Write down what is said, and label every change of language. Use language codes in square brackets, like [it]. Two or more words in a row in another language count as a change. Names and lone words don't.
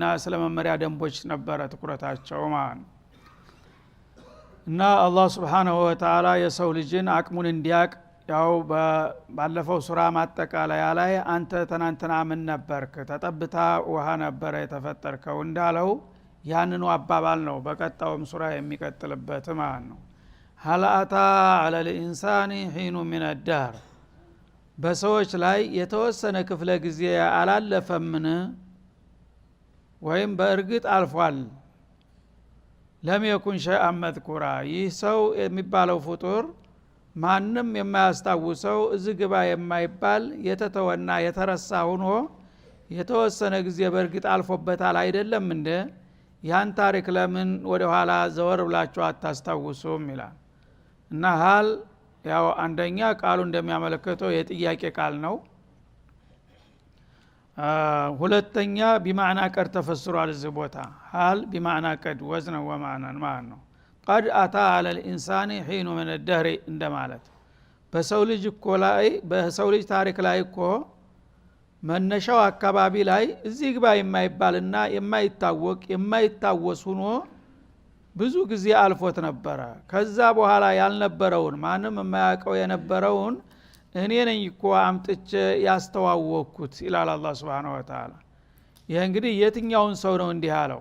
[am] ስለ መመሪያ ደንቦች ነበረ ትኩረታቸው ማለት ነው። እና አላህ [ar] سبحانه وتعالى [am] የሰው ልጅን አቅሙን እንዲያቅ ያው ባለፈው ሱራ ማጠቃለያ ላይ አንተ ተናንተና ምን ነበርክ ተጠብታ ውሃ ነበር የተፈጠርከው እንዳለው ያንኑ አባባል ነው በቀጣውም ሱራ የሚቀጥልበት ማለት ነው። [ar] هل أتى على الإنسان حين من الدهر [am] በሰዎች ላይ የተወሰነ ክፍለ ጊዜ አላለፈምን ወይም በእርግጥ አልፏል። [ar] لم يكن شيئا مذكورا [am] ይህ ሰው የሚባለው ፍጡር ማንም የማያስታውሰው እዚህ ግባ የማይባል የተተወና የተረሳ ሆኖ የተወሰነ ጊዜ በእርግጥ አልፎበታል አይደለም እንደ ያን ታሪክ ለምን ወደ ኋላ ዘወር ብላችሁ አታስታውሱም ይላል። እና ሀል ያው አንደኛ ቃሉ እንደሚያመለክተው የጥያቄ ቃል ነው። [ar] ሁለተኛ بمعنى قد ተፈስሯል። [am] እዚህ ቦታ [ar] هل بمعنى قد وزنا ومعنى [am] ማለት ነው። [ar] قد أتى على الإنسان حين من الدهر [am] እንደማለት በሰው ልጅ እኮ ላይ በሰው ልጅ ታሪክ ላይ እኮ መነሻው አካባቢ ላይ እዚህ ግባ የማይባልና የማይታወቅ የማይታወስ ሆኖ ብዙ ጊዜ አልፎት ነበረ። ከዛ በኋላ ያልነበረውን ማንም የማያውቀው የነበረውን እኔ ነኝ እኮ አምጥቼ ያስተዋወቅኩት ይላል አላህ [ar] سبحانه وتعالى። [am] ይሄ እንግዲህ የትኛውን ሰው ነው እንዲህ ያለው?